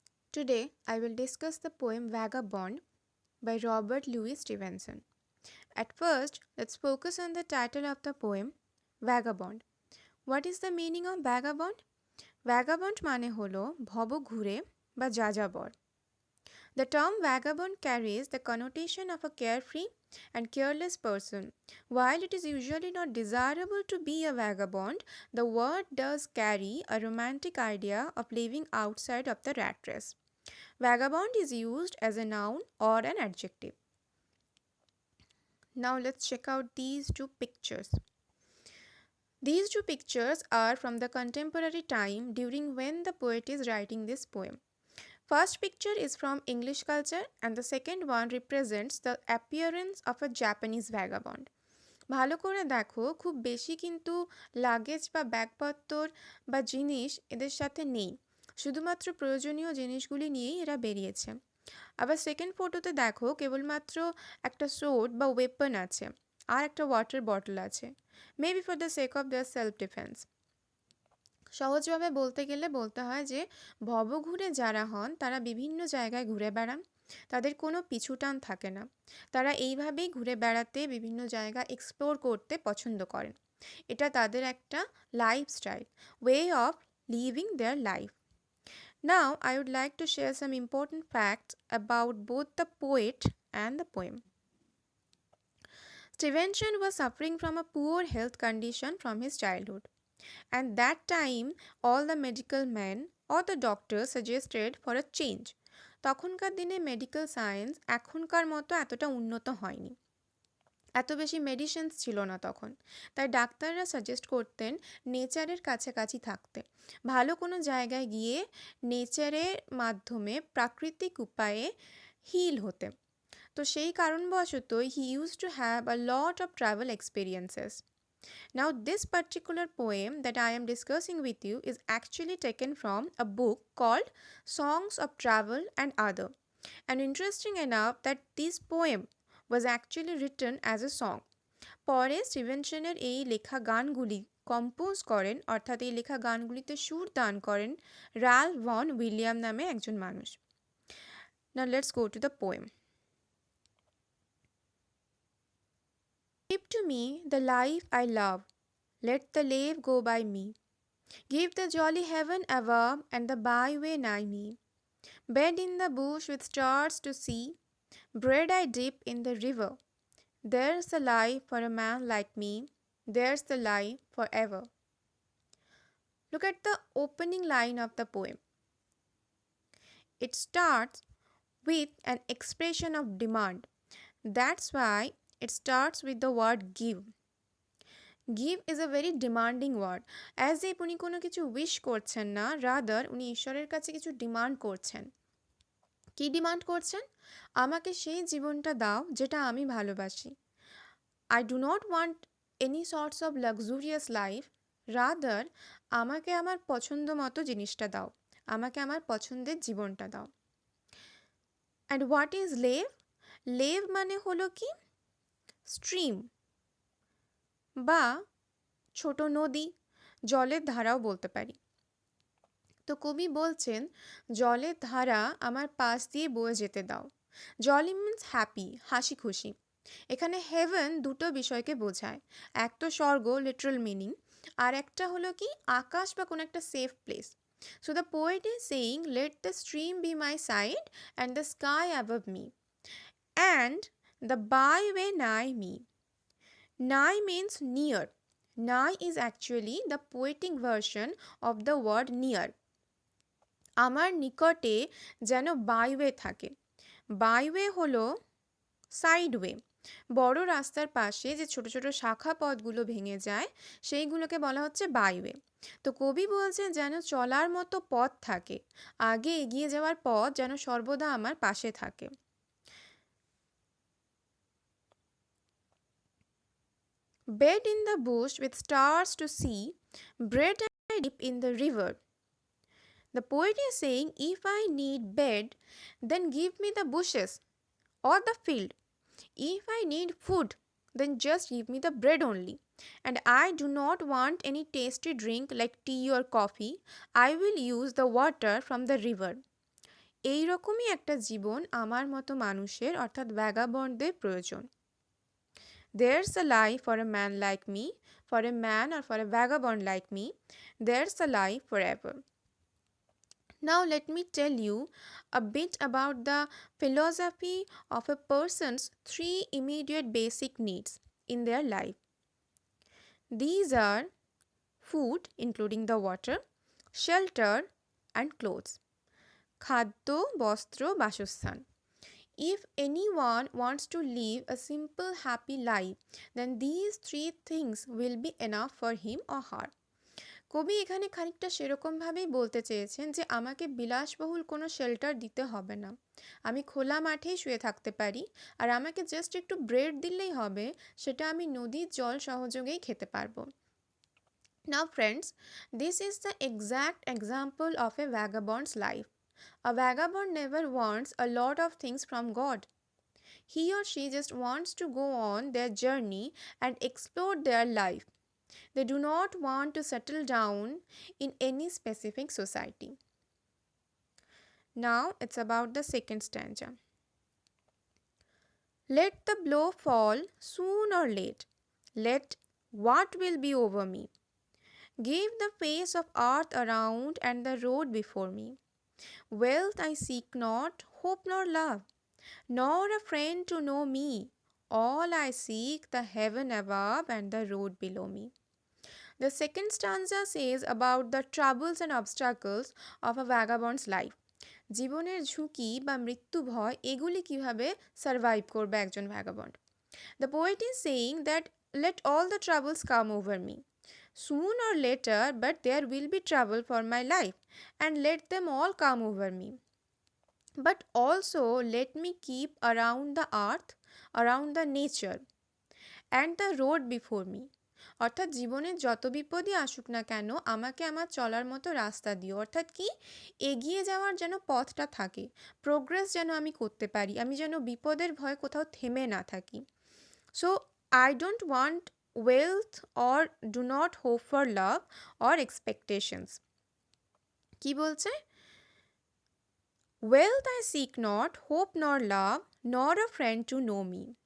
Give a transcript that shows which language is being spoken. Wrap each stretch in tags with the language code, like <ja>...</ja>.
<en>Today I will discuss the poem Vagabond by Robert Louis Stevenson. At first, let's focus on the title of the poem Vagabond. What is the meaning of vagabond?</en> <bn>Vagabond মানে হলো ভব ঘুরে বা যাযাবর।</bn> <en>The term vagabond carries the connotation of a carefree and careless person. While it is usually not desirable to be a vagabond, the word does carry a romantic idea of living outside of the rat race. Vagabond is used as a noun or an adjective. Now let's check out these two pictures. These two pictures are from the contemporary time during when the poet is writing this poem. First picture is from English culture and the second one represents the appearance of a Japanese vagabond.</en> <bn>ভালো করে দেখো খুব বেশি কিন্তু luggage বা ব্যাগপত্তর বা জিনিস এদের সাথে নেই, শুধুমাত্র প্রয়োজনীয় জিনিসগুলি নিয়েই এরা বেরিয়েছে। আবার সেকেন্ড ফটোতে দেখো কেবলমাত্র একটা সোর্ড বা ওয়েপন আছে আর একটা ওয়াটার বটল আছে,</bn> <en>Maybe for the sake of their self defence.</en> <bn>সহজভাবে বলতে গেলে বলতে হয় যে ভবঘুরে যারা হন তারা বিভিন্ন জায়গায় ঘুরে বেড়ান, তাদের কোনো পিছুটান থাকে না, তারা এইভাবেই ঘুরে বেড়াতে বিভিন্ন জায়গা এক্সপ্লোর করতে পছন্দ করেন। এটা তাদের একটা lifestyle,</bn> <en>Way of living their life. Now I would like to share some important facts about both the poet and the poem. Stevenson was suffering from a poor health condition from his childhood. And that time all the medical men or the doctors suggested for a change.</en> <bn>তখনকার দিনে medical science এখনকার মতো এতটা উন্নত হয়নি, এত বেশি medicines ছিল না তখন, তাই ডাক্তাররা সাজেস্ট করতেন নেচারের কাছাকাছি থাকতে, ভালো কোনো জায়গায় গিয়ে নেচারের মাধ্যমে প্রাকৃতিক উপায়ে হিল হতে। তো সেই কারণবশতই</bn> <en>He use to have a lot of travel experiences. Now, this particular poem that I am discussing with you is actually taken from a book called Songs of Travel and Other. And interesting enough that this poem was actually written as a song.</en> <bn>পরে স্টিভেনসনের এই লেখা গানগুলি compose করেন, অর্থাৎ এই লেখা গানগুলিতে সুর দান করেন রাল্ফ ভন উইলিয়াম নামে একজন মানুষ।</bn> <en>Now let's go to the poem. Give to me the life I love, let the lave go by me. Give the jolly heaven above and the byway nigh me. Bed in the bush with stars to see, bread I dip in the river. There's the life for a man like me, there's the life forever. Look at the opening line of the poem. It starts with an expression of demand. That's why it starts with the word give. Give is a very demanding word. As if</en> <bn>উনি কোনো কিছু wish করছেন না, rather উনি ঈশ্বরের কাছে কিছু demand করছেন। কি ডিমান্ড করছেন? আমাকে সেই জীবনটা দাও যেটা আমি ভালোবাসি।</bn> <en>I do not want any sorts of luxurious life.</en> <bn>Rather আমাকে আমার পছন্দ মতো জিনিসটা দাও, আমাকে আমার পছন্দের জীবনটা দাও।</bn> <en>And what is lave?</en> <bn>Lave মানে হলো কি? স্ট্রিম বা ছোট নদী, জলের ধারাও বলতে পারি। তো কবি বলছেন জলের ধারা আমার পাশ দিয়ে বয়ে যেতে দাও।</bn> <en>jolly means happy,</en> <bn>হাসি খুশি। এখানে হেভেন দুটো বিষয়কে বোঝায়, এক তো স্বর্গ লিটারাল মিনিং, আর একটা হলো কি আকাশ বা কোনো একটা safe place.</bn> <en>So the poet is saying let the stream be my side and the sky above me and the byway nigh me. Nigh means near. Nigh is actually the poetic version of the word near.</en> <bn>আমার নিকটে যেন বাইওয়ে থাকে। বাইওয়ে হলো sideway, বড় রাস্তার পাশে যে ছোট ছোট শাখা পথগুলো ভেঙে যায় সেইগুলোকে বলা হচ্ছে বাইওয়ে। তো কবি বলছেন যেন চলার মতো পথ থাকে, আগে এগিয়ে যাওয়ার পথ যেন সর্বদা আমার পাশে থাকে।</bn> <en>Bed in the bush with stars to see, bread I dip in the river. The poet is saying, if I need bed, then give me the bushes or the field. If I need food, then just give me the bread only. And I do not want any tasty drink like tea or coffee. I will use the water from the river.</en> <bn>এই রকমই একটা জীবন আমার মতো মানুষের অর্থাৎ ভ্যাগাবন্ডদের প্রয়োজন।</bn> <en>There's a life for a man like me, for a man or for a vagabond like me. There's a life forever. Now let me tell you a bit about the philosophy of a person's three immediate basic needs in their life. These are food, including the water, shelter, and clothes.</en> <bn>খাদ্য, বস্ত্র, বাসস্থান.</bn> <en>If anyone wants to live a simple, happy life, then these three things will be enough for him or her.</en> <bn>কবি এখানে খানিকটা সেরকমভাবেই বলতে চেয়েছেন যে আমাকে বিলাসবহুল কোনো শেল্টার দিতে হবে না, আমি খোলা মাঠেই শুয়ে থাকতে পারি, আর আমাকে জাস্ট একটু ব্রেড দিলেই হবে, সেটা আমি নদীর জল সহযোগেই খেতে পারবো।</bn> <en>Now friends, this is the exact example of a vagabond's life. A vagabond never wants a lot of things from God. He or she just wants to go on their journey and explore their life. They do not want to settle down in any specific society. Now it's about the second stanza. Let the blow fall soon or late. Let what will be over me. Give the face of earth around and the road before me. Wealth I seek not, hope nor love, nor a friend to know me. All I seek the heaven above and the road below me. The second stanza says about the troubles and obstacles of a vagabond's life.</en> <bn>জীবনের ঝুঁকি বা মৃত্যু ভয় এগুলি কিভাবে survive করবে একজন vagabond.</bn> <en>The poet is saying that let all the troubles come over me. Soon or later, but there will be trouble for my life, and let them all come over me. But also let me keep around the earth, around the nature, and the road before me.</en> <bn>অর্থাৎ জীবনে যত বিপদই আসুক না কেন আমাকে আমার চলার মতো রাস্তা দিও, অর্থাৎ কি এগিয়ে যাওয়ার যেন পথটা থাকে, প্রোগ্রেস যেন আমি করতে পারি, আমি যেন বিপদের ভয়ে কোথাও থেমে না থাকি।</bn> <en>So I don't want wealth or do not hope for love or expectations.</en> <bn>কি বলছে?</bn> <en>Wealth I seek not, hope nor love, nor a friend to know me.</en>